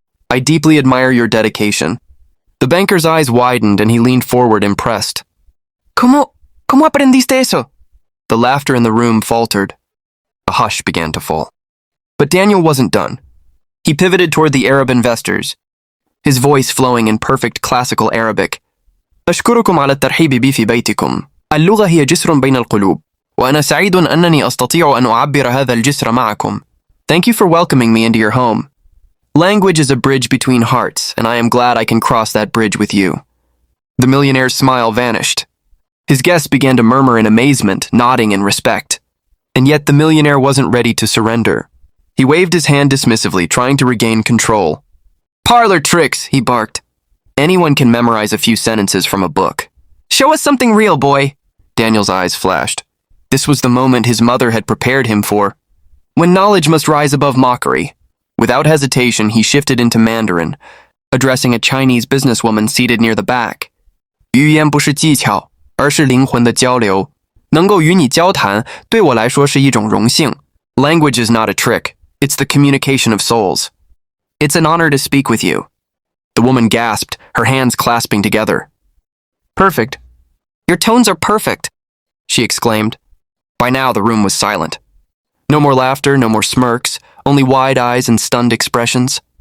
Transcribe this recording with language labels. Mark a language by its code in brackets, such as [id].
[en] I deeply admire your dedication. The banker's eyes widened and he leaned forward, impressed. [es] ¿Cómo aprendiste eso? [en] The laughter in the room faltered. A hush began to fall. But Daniel wasn't done. He pivoted toward the Arab investors, his voice flowing in perfect classical Arabic. [ar] أشكركم على الترحيب بي في بيتكم. اللغة هي جسر بين القلوب، وأنا سعيد أنني أستطيع أن أعبر هذا الجسر معكم. [en] Thank you for welcoming me into your home. Language is a bridge between hearts, and I am glad I can cross that bridge with you. The millionaire's smile vanished. His guests began to murmur in amazement, nodding in respect. And yet the millionaire wasn't ready to surrender. He waved his hand dismissively, trying to regain control. Parlor tricks, he barked. Anyone can memorize a few sentences from a book. Show us something real, boy. Daniel's eyes flashed. This was the moment his mother had prepared him for. When knowledge must rise above mockery. Without hesitation, he shifted into Mandarin, addressing a Chinese businesswoman seated near the back. [zh] 语言不是技巧，而是灵魂的交流。能够与你交谈，对我来说是一种荣幸。 [en] Language is not a trick. It's the communication of souls. It's an honor to speak with you. The woman gasped, her hands clasping together. Perfect. Your tones are perfect, she exclaimed. By now, the room was silent. No more laughter, no more smirks, only wide eyes and stunned expressions.